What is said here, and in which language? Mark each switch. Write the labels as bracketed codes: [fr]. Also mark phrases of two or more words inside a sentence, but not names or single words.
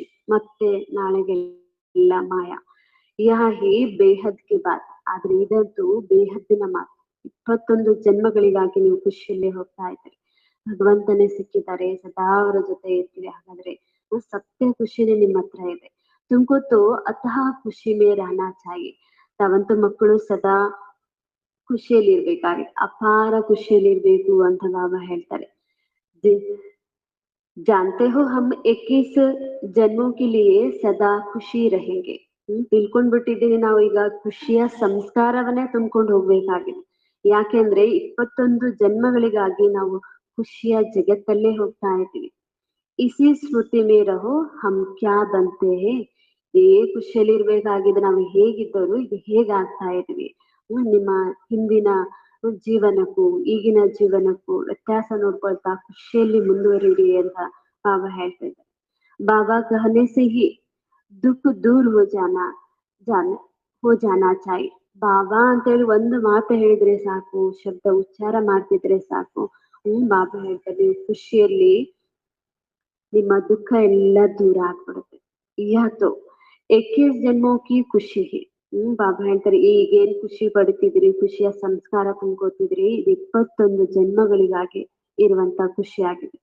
[kn] ಮತ್ತೆ ನಾಳೆಗೆಲ್ಲ ಮಾಯ. [hi] यह ही बेहद की बात. [kn] ಆದ್ರೆ ಇದಂತೂ ಬೇಹದ್ದಿನ ಮಾತು. 21 ಜನ್ಮಗಳಿಗಾಗಿ ನೀವು ಖುಷಿಯಲ್ಲೇ ಹೋಗ್ತಾ ಇದ್ದೀರಿ. ಭಗವಂತನೇ ಸಿಕ್ಕಿದ್ದಾರೆ, ಸದಾ ಅವರ ಜೊತೆ ಇರ್ತೀವಿ. ಹಾಗಾದ್ರೆ ಸತ್ಯ ಖುಷಿನೇ ನಿಮ್ಮ ಹತ್ರ ಇದೆ. [hi] तुमको तो अतः खुशी में रहना चाहिए. [kn] ತಾವಂತೂ ಮಕ್ಕಳು ಸದಾ ಖುಷಿಯಲ್ಲಿ ಇರ್ಬೇಕಾಗಿದೆ, ಅಪಾರ ಖುಷಿಯಲ್ಲಿ ಇರ್ಬೇಕು ಅಂತ ಬಾಬಾ ಹೇಳ್ತಾರೆ. [hi] जानते हो हम 21 जन्मों के लिए सदा ಖುಷಿ रहेंगे. [kn] ತಿಳ್ಕೊಂಡ್ಬಿಟ್ಟಿದ್ದೀವಿ ನಾವು ಈಗ ಖುಷಿಯ ಸಂಸ್ಕಾರವನ್ನೇ ತುಂಬ್ಕೊಂಡು ಹೋಗ್ಬೇಕಾಗಿದೆ. ಯಾಕೆಂದ್ರೆ 21 ಜನ್ಮಗಳಿಗಾಗಿ ನಾವು ಖುಷಿಯ ಜಗತ್ತಲ್ಲೇ ಹೋಗ್ತಾ ಇದ್ದೀವಿ. [hi] इसी स्मृति में रहो हम क्या बनते हैं. [kn] ಖುಷಿಯಲ್ಲಿ ಇರ್ಬೇಕಾಗಿದೆ. ನಾವು ಹೇಗಿದ್ದವರು ಈಗ ಹೇಗಾಗ್ತಾ ಇದ್ವಿ. ನಿಮ್ಮ ಹಿಂದಿನ ಜೀವನಕ್ಕೂ ಈಗಿನ ಜೀವನಕ್ಕೂ ವ್ಯತ್ಯಾಸ ನೋಡ್ಕೊಳ್ತಾ ಖುಷಿಯಲ್ಲಿ ಮುಂದುವರಿರಿ ಅಂತ ಬಾಬಾ ಹೇಳ್ತಾ ಇದ್ದಾರೆ. [hi] बाबा कहने से ही दुख दूर हो जाना चाहिए. [kn] ಬಾಬಾ ಅಂತೇಳಿ ಒಂದು ಮಾತು ಹೇಳಿದ್ರೆ ಸಾಕು, ಶಬ್ದ ಉಚ್ಚಾರ ಮಾಡ್ತಿದ್ರೆ ಸಾಕು. ಬಾಬಾ ಹೇಳ್ತಾರೆ ಖುಷಿಯಲ್ಲಿ ನಿಮ್ಮ ದುಃಖ ಎಲ್ಲ ದೂರ ಆಗ್ಬಿಡುತ್ತೆ. [hi] या तो 21 जन्मों की खुशी है. [kn] ಬಾಬಾ ಹೇಳ್ತಾರೆ ಈಗೇನ್ ಖುಷಿ ಪಡ್ತಿದ್ರಿ, ಖುಷಿಯ ಸಂಸ್ಕಾರ ತುಂಬ್ಕೋತಿದ್ರಿ, ಇದು 21 ಜನ್ಮಗಳಿಗಾಗಿ ಇರುವಂತ ಖುಷಿ ಆಗಿದೆ.